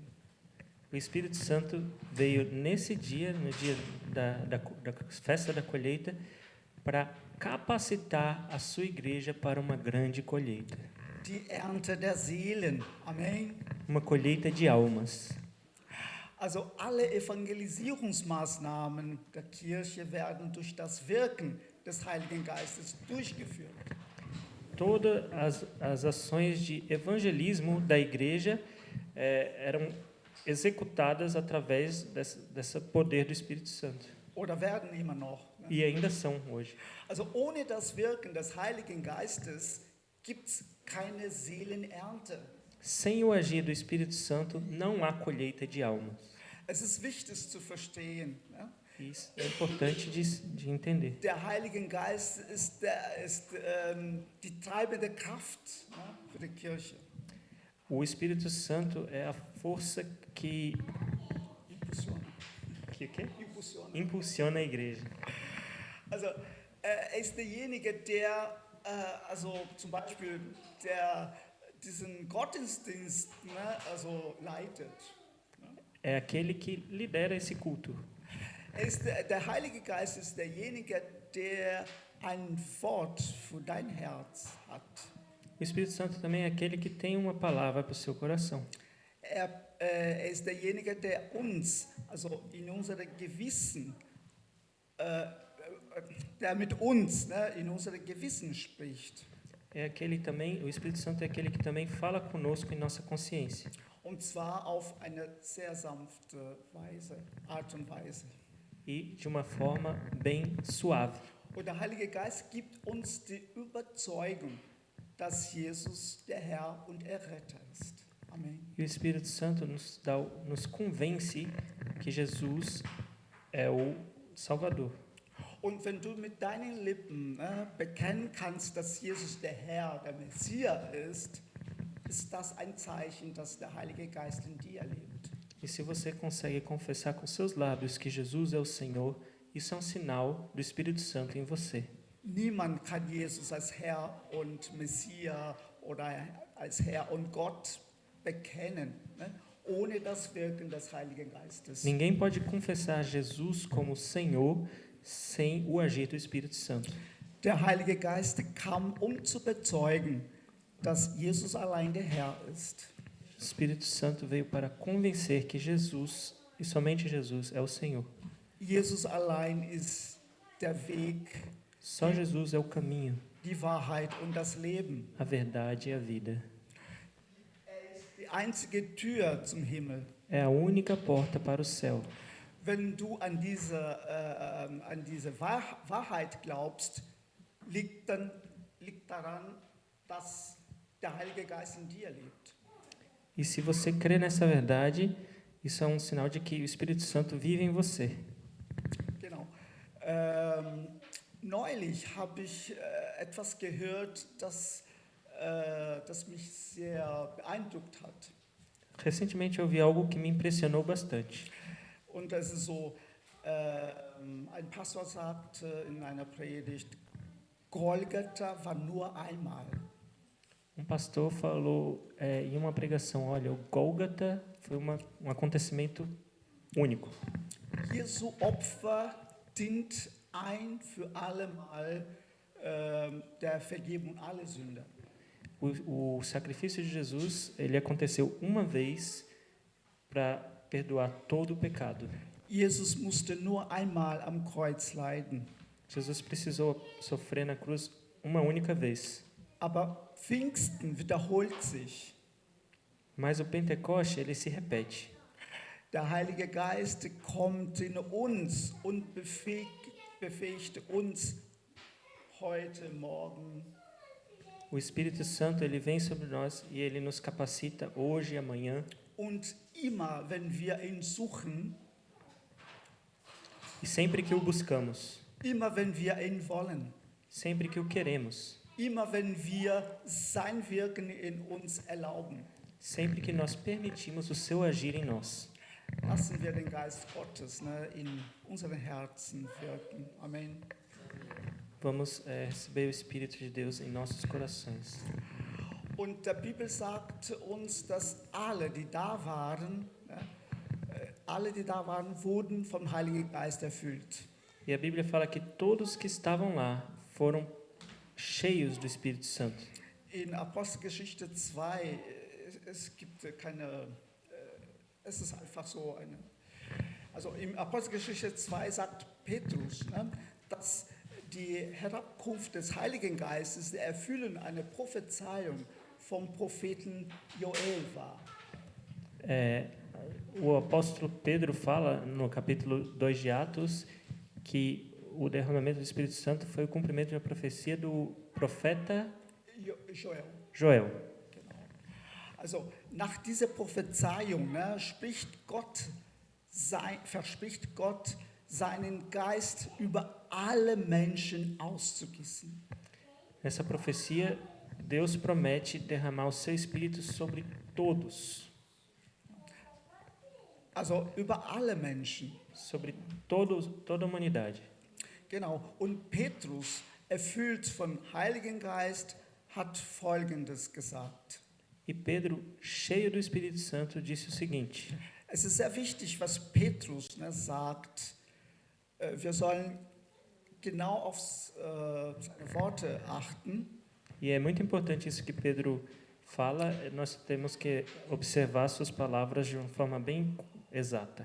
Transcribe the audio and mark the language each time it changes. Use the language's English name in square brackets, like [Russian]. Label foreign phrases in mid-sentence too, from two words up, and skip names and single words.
[Portuguese] O Espírito Santo veio nesse dia, no dia da festa da colheita, para capacitar a sua igreja para uma grande colheita. [German] Die Ernte der Seelen. Amen. [Portuguese] Uma colheita de almas. [German] Also alle Evangelisierungsmaßnahmen der Kirche werden durch das Wirken des Heiligen Geistes durchgeführt. [Portuguese] Todas as ações de evangelismo da igreja eram executadas através desse poder do Espírito Santo. [German] Oder werden immer noch. Ne? [Portuguese] E ainda são hoje. [German] Also ohne das Wirken des Heiligen Geistes gibt es keine Seelenernte. [Portuguese] Sem o agir do Espírito Santo, não há colheita de almas. [German] Es ist wichtig zu verstehen. Ne? [Portuguese] Isso é importante de entender. [German] Der Heilige Geist ist die treibende Kraft, ne, für die Kirche. [Portuguese] O Espírito Santo é a força que Impulsiona a igreja. [German] Also er ist derjenige, der, also zum Beispiel, der diesen Gottesdienst, ne, also leitet. [Portuguese] É aquele que lidera esse culto. [German] Der Heilige Geist ist derjenige, der ein Wort für dein Herz hat. [Portuguese] O Espírito Santo também é aquele que tem uma palavra para o seu coração. [German] Er ist derjenige, der uns, also in unserem Gewissen, der mit uns, ne, in unserem Gewissen spricht. [Portuguese] É aquele também, o Espírito Santo é aquele que também fala conosco em nossa consciência. [German] Und zwar auf eine sehr sanfte Art und Weise. [Portuguese] E de uma forma bem suave. [German] Und der Heilige Geist gibt uns die Überzeugung, dass Jesus der Herr und Erretter ist. Amen. [Portuguese] E o Espírito Santo nos convence que Jesus é o Salvador. [German] Und wenn du mit deinen Lippen bekennen kannst, dass Jesus der Herr, der Messias ist, ist das ein Zeichen, dass der Heilige Geist in dir lebt. [Portuguese] E se você consegue confessar com seus lábios que Jesus é o Senhor, isso é um sinal do Espírito Santo em você. [German] Niemand kann Jesus als Herr und Messias oder als Herr und Gott bekennen, ne, ohne das Wirken des Heiligen Geistes. [Portuguese] Ninguém pode confessar Jesus como Senhor sem o agir do Espírito Santo. [German] Der Heilige Geist kam, zu bezeugen, dass Jesus allein der Herr ist. [Portuguese] O Espírito Santo veio para convencer que Jesus, e somente Jesus, é o Senhor. [German] Jesus allein ist der Weg, [Portuguese] Só Jesus é o caminho, [German] die Wahrheit und das Leben. [Portuguese] a verdade e a vida. [German] Die einzige Tür zum Himmel. [Portuguese] É a única porta para o céu. [German] Wenn du an diese Wahrheit glaubst, liegt daran, dass der Heilige Geist in dir lebt. [Portuguese] E se você crê nessa verdade, isso é um sinal de que o Espírito Santo vive em você. [German] Genau. Neulich habe ich etwas gehört, das mich sehr beeindruckt hat. [Portuguese] Recentemente eu ouvi algo que me impressionou bastante. [German] Und das ist so, ein Pastor sagte in einer Predigt, Golgatha war nur einmal. [Portuguese] Um pastor falou em uma pregação, olha, o Gólgota foi um acontecimento único. [German] Jesu Opfer dient ein für alle Mal der Vergebung aller Sünder. [Portuguese] O sacrifício de Jesus, ele aconteceu uma vez para perdoar todo o pecado. [German] Jesus musste nur einmal am Kreuz leiden. [Portuguese] Jesus precisou sofrer na cruz uma única vez. [German] Aber Pfingsten wiederholt sich. [Portuguese] Mas o Pentecoste, ele se repete. [German] Der Heilige Geist kommt in uns und befähigt uns heute, morgen. [Portuguese] O Espírito Santo, ele vem sobre nós e ele nos capacita hoje e amanhã. [German] Und immer, wenn wir ihn suchen, [Portuguese] E sempre que o buscamos, [German] immer, wenn wir ihn wollen, [Portuguese] sempre que o queremos, [German] immer, wenn wir sein Wirken in uns erlauben, [Portuguese] sempre que nós permitimos o seu agir em nós, [German] lassen wir den Geist Gottes in unseren Herzen wirken. Amen. [Portuguese] vamos receber o Espírito de Deus em nossos corações. [German] Und der Bibel sagt uns, dass alle, die da waren, wurden vom Heiligen Geist erfüllt. [Portuguese] E a Bíblia fala que todos que estavam lá foram cheios do Espírito Santo. [German] In Apostelgeschichte 2, es gibt keine, es ist einfach so eine, also in Apostelgeschichte 2 sagt Petrus, dass die Herabkunft des Heiligen Geistes, der Erfüllen einer Prophezeiung vom Propheten Joel war. [Portuguese] O apóstolo Pedro fala no capítulo 2 de Atos que o derramamento do Espírito Santo foi o cumprimento de uma profecia do profeta Joel. [German] Genau. Also nach dieser Prophezeiung verspricht Gott, seinen Geist über alle Menschen auszugießen. [Portuguese] Nessa profecia, Deus promete derramar o seu Espírito sobre todos. [German] Also über alle Menschen. [Portuguese] sobre toda a humanidade. [German] Genau. Und Petrus, erfüllt vom Heiligen Geist, hat Folgendes gesagt. [Portuguese] E Pedro, cheio do Espírito Santo, disse o seguinte: [German] Es ist sehr wichtig, was Petrus sagt. Wir sollen genau auf seine Worte achten. [Portuguese] E é muito importante isso que Pedro fala, nós temos que observar suas palavras de uma forma bem exata.